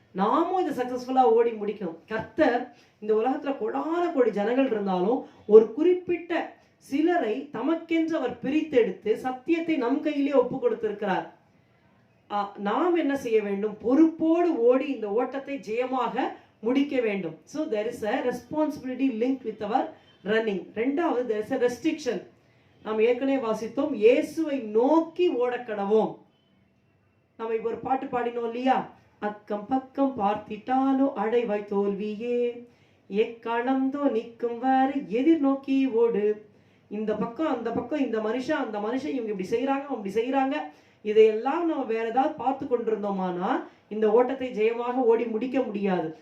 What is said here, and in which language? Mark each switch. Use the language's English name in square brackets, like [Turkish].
[Tamil] நாமும் இதை சக்சஸ்ஃபுல்லா ஓடி முடிக்கணும். கர்த்தர் இந்த உலகத்துல கோடான கோடி ஜனங்கள் இருந்தாலும் ஒரு குறிப்பிட்ட சிலரை தமக்கென்று அவர் பிரித்தெடுத்து சத்தியத்தை நம் கையிலே ஒப்பு கொடுத்திருக்கிறார். நாம் என்ன செய்ய வேண்டும்? பொறுப்போடு ஓடி இந்த ஓட்டத்தை ஜெயமாக முடிக்க வேண்டும். [English] So there is a responsibility linked with our running. [Tamil] ரெண்டாவது [English] there is a restriction. [Tamil] நாம் ஏற்கனவே வாசித்தோம், இயேசுவை நோக்கி ஓடக்கடவோம். நம்ம இப்போ ஒரு பாட்டு பாடினோம் இல்லையா? அக்கம் பக்கம் பார்த்திட்டாலோ அடைவாய் தோல்வியே, எக்காலந்தோ நிற்கும் வரை எதிர்நோக்கி ஓடு. இந்த பக்கம் அந்த பக்கம், இந்த மனுஷன் அந்த மனுஷன், இவங்க இப்படி செய்கிறாங்க அப்படி செய்கிறாங்க, இதையெல்லாம் நம்ம வேற ஏதாவது பார்த்து கொண்டிருந்தோமானா இந்த ஓட்டத்தை ஜெயமாக ஓடி முடிக்க முடியாது.